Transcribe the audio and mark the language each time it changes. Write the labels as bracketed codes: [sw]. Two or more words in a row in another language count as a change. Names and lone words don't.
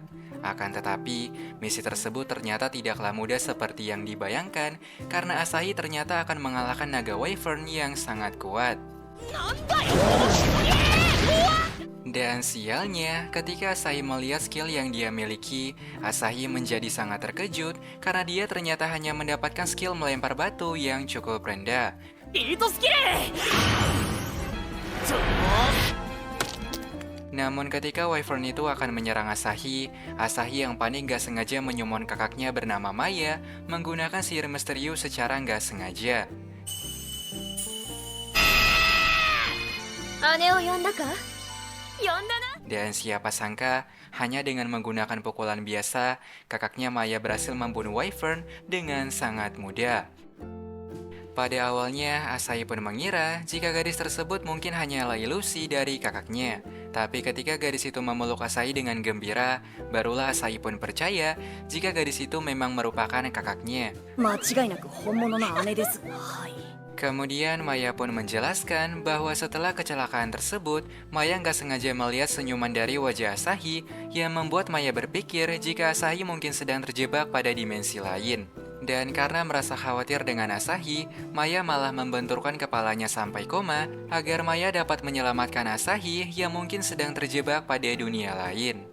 [id] Akan tetapi, misi tersebut ternyata tidaklah mudah seperti yang dibayangkan karena Asahi ternyata akan mengalahkan naga wyvern yang sangat kuat. Dan sialnya, ketika Asahi melihat skill yang dia miliki, Asahi menjadi sangat terkejut karena dia ternyata hanya mendapatkan skill melempar batu yang cukup rendah. [ja] ビートスキル。 [id] Namun ketika Wyvern itu akan menyerang Asahi, Asahi yang panik gak sengaja menyumon kakaknya bernama Maya menggunakan sihir misterius secara gak sengaja. [ja] 姉を呼んだか？呼んだな。 [id] Dan siapa sangka, hanya dengan menggunakan pukulan biasa, kakaknya Maya berhasil membunuh Wyvern dengan sangat mudah. Pada awalnya, Asahi pun mengira jika gadis tersebut mungkin hanyalah ilusi dari kakaknya. Tapi ketika gadis itu memeluk Asahi dengan gembira, barulah Asahi pun percaya jika gadis itu memang merupakan kakaknya. [ja] 間違いなく本物の姉です。はい。 [id] Kemudian Maya pun menjelaskan bahwa setelah kecelakaan tersebut, Maya nggak sengaja melihat senyuman dari wajah Asahi yang membuat Maya berpikir jika Asahi mungkin sedang terjebak pada dimensi lain. Dan karena merasa khawatir dengan Asahi, Maya malah membenturkan kepalanya sampai koma agar Maya dapat menyelamatkan Asahi yang mungkin sedang terjebak pada dunia lain.